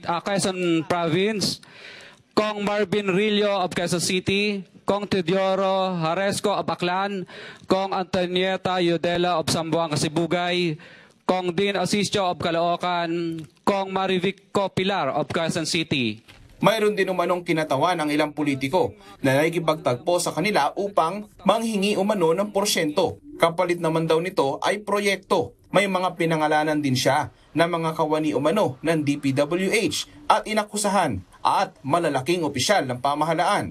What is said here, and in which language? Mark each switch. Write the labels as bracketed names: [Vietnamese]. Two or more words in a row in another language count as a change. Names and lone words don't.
[English] Province, Kong Marvin Rillo of Quezon City, Kong Teodoro Haresco of Aklan, Kong Antonieta Yudela of Zamboanga, Sibugay, Kong Dean Asisio of Caloocan, Kong Marivico Pilar of Quezon City. [Filipino] Mayroon din umanong kinatawan ng ilang politiko na nakikipagtagpo sa kanila upang manghingi umano ng porsyento. Kapalit naman daw nito ay proyekto. May mga pinangalanan din siya na mga kawani umano ng DPWH at inakusahan at malalaking opisyal ng pamahalaan.